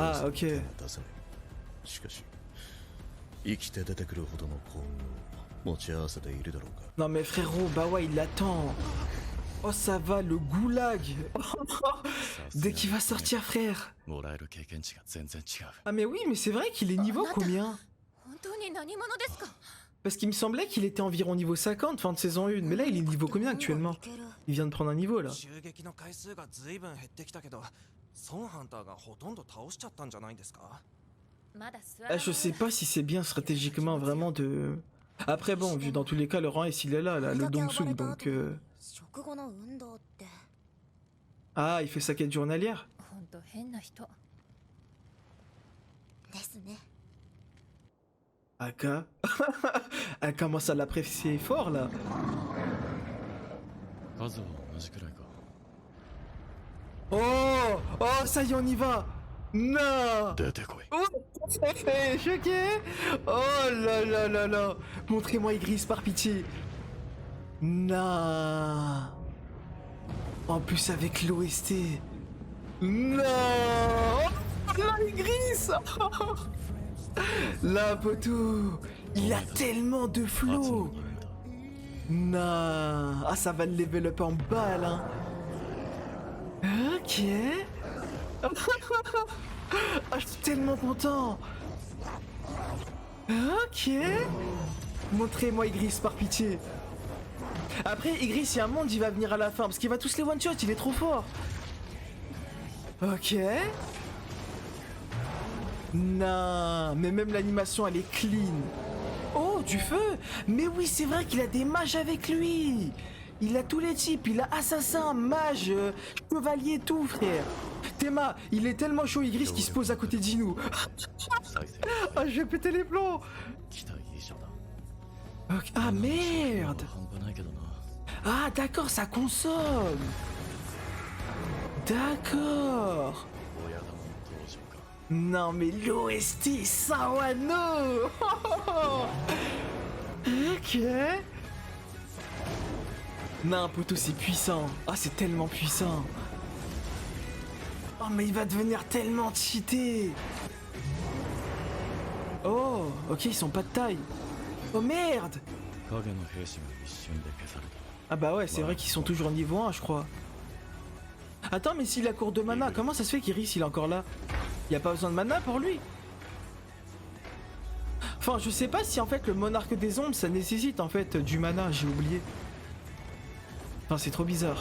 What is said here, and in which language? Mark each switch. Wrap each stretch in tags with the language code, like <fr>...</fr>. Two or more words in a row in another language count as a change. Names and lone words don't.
<ja>あーズの OK 手が出せないしかし生きて出てくるほどの幸運を持ち合わせているだろうか</ja> <fr>Non mais frérot, bah ouais, il l'attend. Oh ça va, le goulag. Dès qu'il va sortir, frère.</fr> <ja>もらえる経験値が全然違う</ja> <fr>Ah mais oui, mais c'est vrai qu'il est niveau combien?</fr> <ja>本当に何者ですか</ja> <fr>Parce qu'il me semblait qu'il était environ niveau 50 fin de saison 1. Mais là, il est niveau combien actuellement? Il vient de prendre un niveau là.</fr> <ja>襲撃の回数が随分減ってきたけどソンハンターがほとんど倒しちゃったんじゃないんですかまだ座</ja> <fr>Ah, je sais pas si c'est bien stratégiquement vraiment de... Après bon, vu dans tous les cas, le rang S il est là, le Dongsung, donc...</fr> <ja>食後の運動って</ja> <fr>Ah, il fait sa quête journalière?</fr> <ja>本当変な人ですね</ja> <fr>Aka. Elle commence à l'apprécier fort là.</fr> <ja>数は同じくらいか</ja> <fr>Oh! Oh, ça y est, on y va! Non!</fr> <ja>出てこい</ja> <fr>Oh, ça fait choqué! Oh là là là là! Montrez-moi Igris par pitié! Non! En plus avec l'OST! Non! Oh là, Igris! Là, poteau! Il a tellement de</fr> <ja>初</ja> <fr>flow!</fr> <ja>の任務だ</ja> <fr>Non! Ah, ça va le</fr> <en>level up</en> <fr>en balle, hein! Ok! Ah, je suis tellement content! Ok! Montrez-moi Igris par pitié! Après, Igris, il y a un monde, il va venir à la fin parce qu'il va tous les one-shot, il est trop fort! Ok! Non! Mais même l'animation, elle est clean! Oh, du feu! Mais oui, c'est vrai qu'il a des mages avec lui! Il a tous les types, il a assassin, mage, chevalier, tout, frère! Théma, il est tellement chaud, Igris, qu'il se pose à côté de Jinou!</fr> <ja>再生</ja> <fr>Ah, je vais péter les plombs!</fr> <ja>期待以上だ</ja> <fr>Ok, ah merde!</fr> <ja>半端ないけどな</ja> <fr>Ah, d'accord, ça consomme! D'accord!</fr> <ja>親玉の登場か</ja> <fr>Non, mais l'OST, Sawano! Ok! Non, poto, c'est puissant. Ah, c'est tellement puissant. Oh, mais il va devenir tellement cheaté. Oh, ok, ils sont pas de taille. Oh merde.</fr> <ja>影の兵士が一瞬で消された。</ja> <fr>Ah bah ouais, c'est vrai qu'ils sont toujours niveau 1, je crois. Attends, mais s'il a court de mana, comment ça se fait qu'Iris il est encore là? Y a pas besoin de mana pour lui? Enfin, je sais pas si en fait le monarque des ombres ça nécessite en fait du mana, j'ai oublié. Enfin, c'est trop bizarre.</fr>